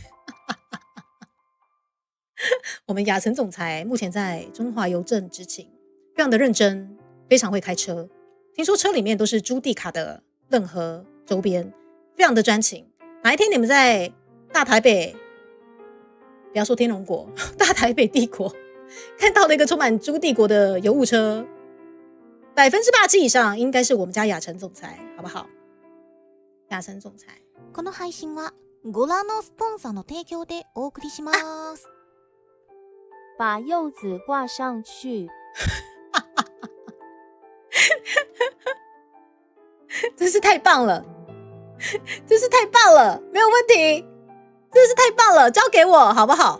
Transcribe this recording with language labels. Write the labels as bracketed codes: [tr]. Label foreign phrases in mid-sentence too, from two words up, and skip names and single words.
[zh] 我们雅晨总裁目前在中华邮政执勤，非常的认真，非常会开车，听说车里面都是朱蒂卡的任何周边，非常的专情。哪一天你们在大台北，不要说天龙国，大台北帝国看到了一个充满朱帝国的邮务车，87%以上应该是我们家雅晨总裁，好不好？雅晨总裁。 [ja] この配信はご覧のスポンサーの提供でお送りします。 [zh] 把柚子挂上去。真是太棒了，没有问题，真是太棒了，交给我好不好？